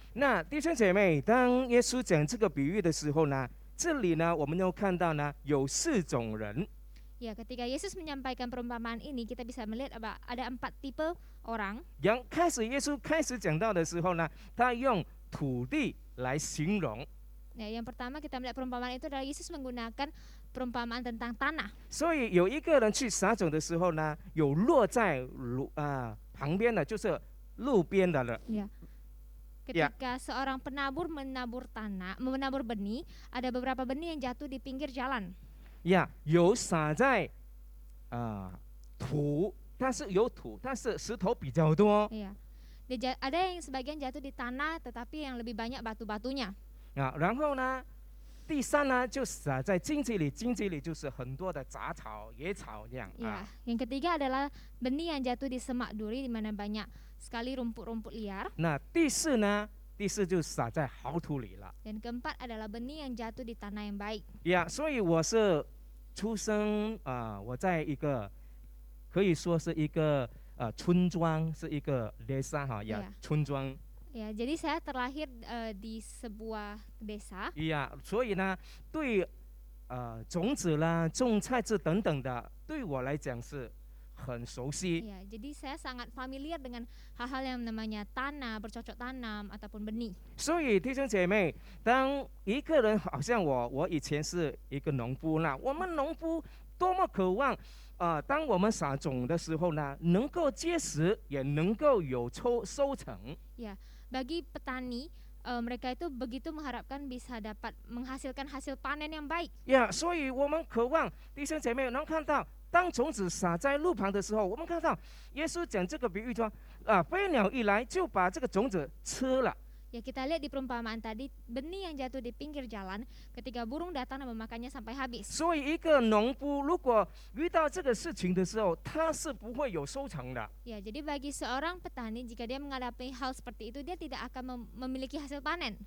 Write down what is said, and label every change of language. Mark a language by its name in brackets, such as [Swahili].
[Chinese] 那弟兄姐妹，当耶稣讲这个比喻的时候呢，这里呢我们又看到呢有4种人。 [Indonesian] Ya, ketika Yesus menyampaikan perumpamaan ini, kita bisa melihat ada 4 tipe orang. [Chinese] 耶稣开始讲到的时候呢，他用土地来形容。 [Indonesian] Ya, yang pertama kita melihat perumpamaan itu adalah Yesus menggunakan perumpamaan tentang tanah. [Chinese] 所以有一个人去撒种的时候呢，有落在旁边的，就是路边的了。 [Indonesian] Ya. Ketika seorang penabur menabur benih, ada beberapa benih yang jatuh di pinggir jalan. [Chinese] 有撒在土，但是有土，但是石头比较多。 [Indonesian] Iya. Ada yang sebagian jatuh di tanah, tetapi yang lebih banyak batu-batunya. [Chinese] 然后呢，第3呢就撒在荆棘里，荆棘里就是很多的杂草、野草这样。 [Indonesian] Ya. Yang ketiga adalah benih yang jatuh di semak duri, di mana banyak sekali rumput-rumput liar. [Chinese] 那第4呢？第4就撒在好土里了。 [Indonesian] Dan keempat adalah benih yang jatuh di tanah yang baik. [Chinese] 所以我是出生我在一个可以说是一个村庄，是一个desa村庄。 [Indonesian] Ya, jadi saya terlahir di sebuah desa. [Chinese] 所以呢，对种子啦、种菜枝等等的，对我来讲是很熟悉。 [Indonesian] Ya, jadi saya sangat familiar dengan hal-hal yang namanya tanah, bercocok tanam ataupun benih. [Chinese] 所以弟兄姐妹，当一个人好像我以前是一个农夫啦，我们农夫多么渴望当我们撒种的时候呢，能够结实，也能够有收成。 [Indonesian] Ya, bagi petani mereka itu begitu mengharapkan bisa dapat menghasilkan hasil panen yang baik. [Chinese] 所以我们渴望弟兄姐妹能看到，当种子撒在路旁的时候，我们看到耶稣讲这个比喻说，飞鸟一来就把这个种子吃了。 [Indonesian] Ya, kita lihat di perumpamaan tadi, benih yang jatuh di pinggir jalan, ketika burung datang dan memakannya sampai habis. [Chinese] 所以一个农夫如果遇到这个事情的时候，他是不会有收成的。 [Indonesian] Ya, jadi bagi seorang petani, jika dia menghadapi hal seperti itu, dia tidak akan memiliki hasil panen.